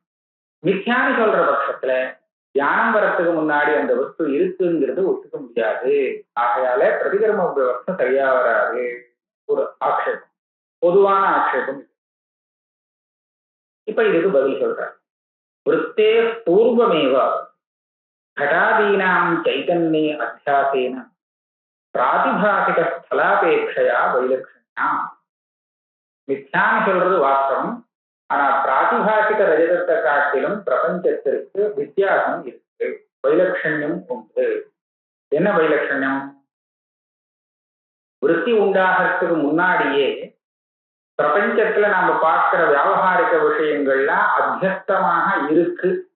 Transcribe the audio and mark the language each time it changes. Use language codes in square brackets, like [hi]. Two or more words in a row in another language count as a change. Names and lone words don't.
[ta] மித்யான்னு சொல்ற பட்சத்துல தியானம் வரத்துக்கு முன்னாடி அந்த வஸ்து இருக்குங்கிறது ஒத்துக்க முடியாது. ஆகையால பிரதிகர்ம விவஸ்தை சரியா வராது. ஒரு ஆக்ஷேபம், பொதுவான ஆக்ஷேபம். இப்ப இதுக்கு பதில் சொல்றார். [sa] वृत्ते पूर्वमेव घटादीनां चैतन्ये अध्यासेन प्रातिभासिक स्थलापेक्षया वैलक्षण्या. [ta] மித்யான்னு சொல்றது வாஸ்தவம். ஆனா பிராதிபாசிக ரஜதத்தை காட்டிலும் பிரபஞ்சத்திற்கு வித்தியாசம் இருக்கு, வைலட்சண்யம் உண்டு. என்ன வைலட்சண்யம்? விருத்தி உண்டாகிறதுக்கு முன்னாடியே பிரபஞ்சத்துல நாம பார்க்கிற வியாவகாரிக விஷயங்கள்லாம் அத்தியஸ்தமாக இருக்கு.